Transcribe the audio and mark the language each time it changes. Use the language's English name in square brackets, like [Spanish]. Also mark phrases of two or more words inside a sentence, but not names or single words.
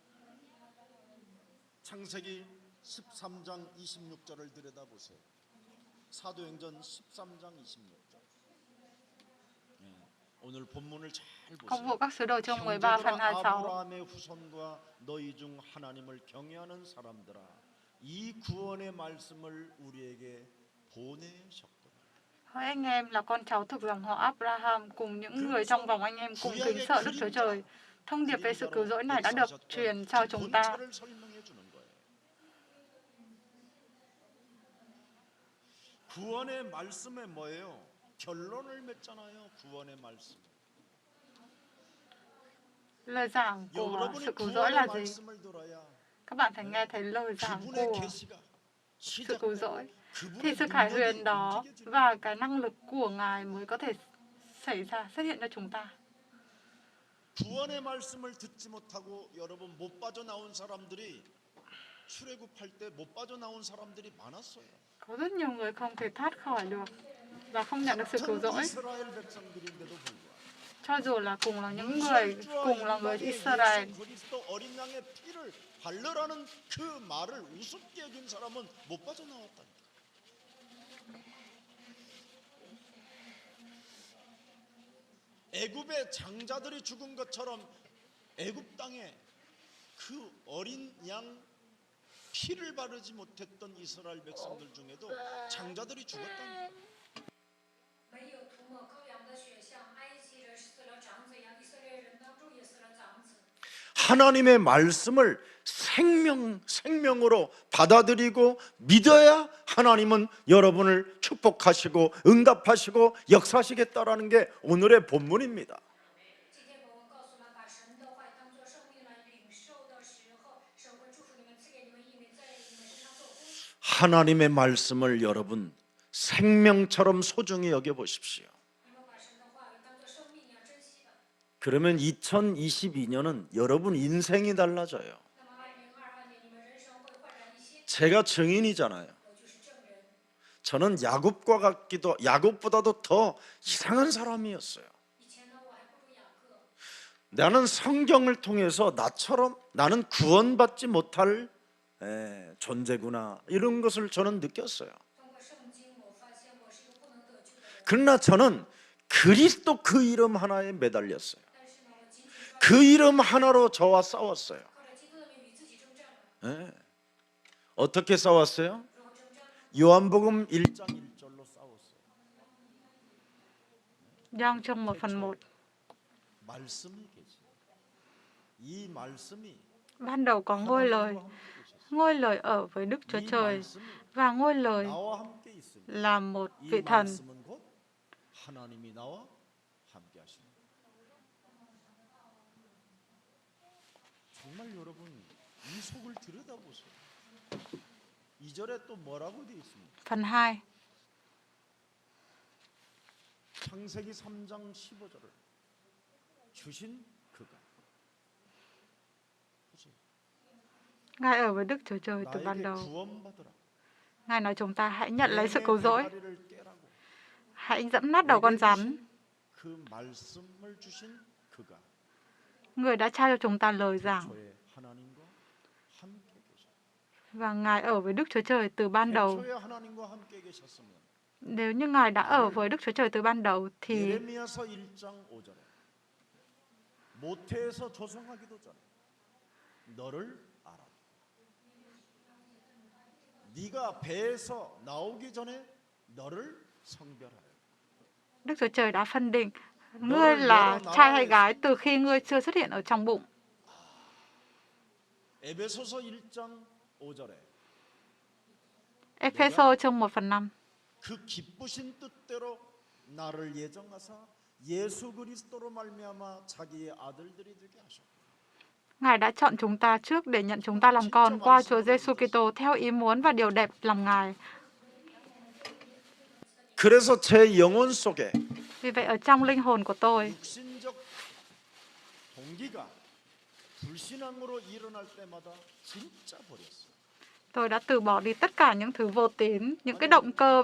[Korean] 창세기 13장 26절을 들여다보세요. 사도행전 13장 26절. 오늘 본문을 잘 [Vietnamese] Công vụ [Korean] 보세요. [Vietnamese] các sứ đồ chương 13 phần 26. [Korean] 아브라함의 후손과 너희 중 하나님을 경외하는 사람들아, 이 구원의 말씀을 우리에게 보내셨구나. [Vietnamese] Hỡi anh em là con cháu thuộc dòng họ Abraham cùng những người trong vòng anh em cùng kính sợ Đức Chúa Trời. Thông điệp về sự cứu rỗi này đã được truyền cho chúng ta. [Korean] 본체를 설명해 주는 거예요. 구원의 말씀에 뭐예요? 결론을 맺잖아요. 구원의 말씀. [Vietnamese] Lời giảng của [Korean] 여러분이 [Vietnamese] sự cứu rỗi [Korean] 구원의 [Vietnamese] là gì? [Korean] 말씀을 들어야 [Vietnamese] Các bạn phải nghe thấy lời giảng [Korean] 그분의 [Vietnamese] của [Korean] 계시가 [Vietnamese] sự cứu rỗi. Thì [Korean] 그분의 [Vietnamese] sự khải [Korean] 능력이 [Vietnamese] huyền đó [Korean] 움직여지는 [Vietnamese] và cái năng lực của Ngài mới có thể xảy ra, xuất hiện cho chúng ta. [Korean] 구원의 말씀을 듣지 못하고 여러분 못 빠져나온 사람들이 출애굽할 때 못 빠져나온 사람들이 많았어요. [Vietnamese] Có rất nhiều người không thể thoát khỏi được và không nhận được sự cứu [Korean] 같은 [Vietnamese] rỗi. [Korean] 이스라엘 백성들인데도 불구하고 [Vietnamese] Cho dù là cùng là những người cùng là người Israel. [Korean] 예수 그리스도 어린 양의 피를 발르라는 그 말을 우습게 여긴 사람은 못 빠져나왔다니까. 애굽의 장자들이 죽은 것처럼 애굽 땅에 그 어린 양 피를 바르지 못했던 이스라엘 백성들 중에도 장자들이 죽었다니까. [Chinese] 没有涂抹羔羊的血，像埃及人死了长子一样，以色列人当中也死了长子。 [Korean] 하나님의 말씀을 생명으로 받아들이고 믿어야 하나님은 여러분을 축복하시고 응답하시고 역사하시겠다라는 게 오늘의 본문입니다. [Chinese] 今天本文告诉我们，把神的话当作生命来领受的时候，神会祝福你们，赐给你们应允，在你们身上做工。 [Korean] 하나님의 말씀을 여러분 생명처럼 소중히 여겨 보십시오. [Chinese] 你们把神的话语当作生命一样珍惜的。 [Korean] 그러면 2022년은 여러분 인생이 달라져요. [Chinese] 那么2022年，你们人生会焕然一新。 [Korean] 제가 증인이잖아요. [Chinese] 我就是证人。 [Korean] 저는 야곱보다도 더 이상한 사람이었어요. [Chinese] 以前呢，我还不如雅各。 [Korean] 나는 성경을 통해서 나는 구원받지 못할 존재구나 이런 것을 저는 느꼈어요. [Chinese] 通过圣经，我发现我是一个不能得救的人。 [Korean] 그러나 저는 그리스도 그 이름 하나에 매달렸어요. [Chinese] 但是呢，我紧紧抓 [Korean] 그 이름 하나로 저와 싸웠어요. [Chinese] 靠着基督的名与自己征战了。 [Korean] 어떻게 싸웠어요? [Chinese] 如何征战？ [Korean] 요한복음 1장 1절로 싸웠어요. [Vietnamese] Giăng trong 1/1. [Korean] 말씀이 계세요. 이 말씀이 [Vietnamese] Ban đầu có ngôi lời. Ngôi lời ở với Đức Chúa [Korean] 이 [Vietnamese] Trời [Korean] 말씀이 [Vietnamese] và ngôi lời [Korean] 나와 함께 있습니다. [Vietnamese] là một [Korean] 이 [Vietnamese] vị thần. [Korean] 말씀은 곧 하나님이 나와 함께 하십니다. 정말 여러분 이 속을 들여다보세요. 2절에 또 뭐라고 되어 있습니까? [Vietnamese] Phần 2. [Korean] 창세기 3장 15절을 주신 그가 보세요. [Vietnamese] Ngài ở với Đức Chúa Trời từ ban [Korean] 나에게 [Vietnamese] đầu. [Korean] 구원받으라. [Vietnamese] Ngài nói chúng ta hãy nhận lấy sự [Korean] 뱀의 [Vietnamese] cứu rỗi. [Korean] 대가리를 깨라고. [Vietnamese] Hãy dẫm nát đầu con rắn. [Korean] 그 말씀을 주신 그가 [Vietnamese] Người đã trao cho chúng ta lời giảng. [Korean] 저의 하나님과 함께 계셨다. [Vietnamese] Và Ngài ở với Đức Chúa Trời từ ban đầu. [Korean] 애초에 하나님과 함께 계셨으면 [Vietnamese] Nếu như Ngài đã ở với Đức Chúa Trời từ ban đầu thì [Korean] 예레미야서 1장 5절에 모태에서 조성하기도 전에 너를 알아. 네가 배에서 나오기 전에 너를 성별하여. [Vietnamese] Đức Chúa Trời đã phân định ngươi là trai hay gái từ khi ngươi chưa xuất hiện ở trong bụng. [Korean] 에베소서 1장 5절에 [Vietnamese] Ephesos chương 1/5. [Korean] 그 기쁘신 뜻대로 나를 예정하사 예수 그리스도로 말미암아 자기의 아들들이 되게 하셨고 [Vietnamese] Ngài đã chọn chúng ta trước để nhận chúng ta làm con qua Chúa Giêsu Kitô theo ý muốn và điều đẹp lòng Ngài. [Korean] 그래서 제 영혼 속에 [Vietnamese] Vì vậy ở trong linh hồn của tôi, [Korean] 육신적 동기가 불신앙으로 일어날 때마다 진짜 버렸어요. [Vietnamese] tôi đã từ bỏ đi tất cả những thứ vô tín, những cái động cơ